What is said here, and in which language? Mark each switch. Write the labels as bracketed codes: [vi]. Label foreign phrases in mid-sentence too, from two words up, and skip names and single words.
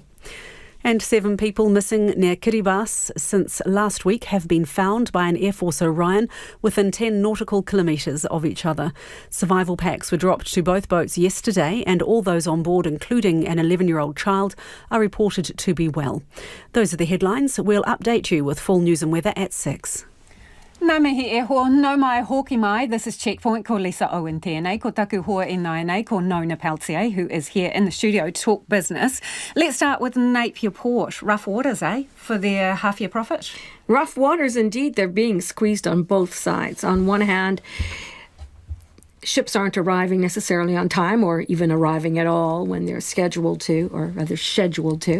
[en] And 7 people missing near Kiribati since last week have been found by an Air Force Orion within 10 nautical kilometres of each other. Survival packs were dropped to both boats yesterday, and all those on board, including an 11-year-old child, are reported to be well. Those are the headlines. We'll update you with full news and weather at 6. [mi] Nā mihi e hoa, no mai hoki mai. [en] This is Checkpoint, [mi] ko Lisa Owen tēnei, ko taku hoa e nai nei, ko Nona Peltier, [en] who is here in the studio to talk business. Let's start with Napier Port. Rough waters, for their half-year profit? Rough waters indeed. They're being squeezed on both sides. On one hand, ships aren't arriving necessarily on time or even arriving at all when they're scheduled to, or rather scheduled to.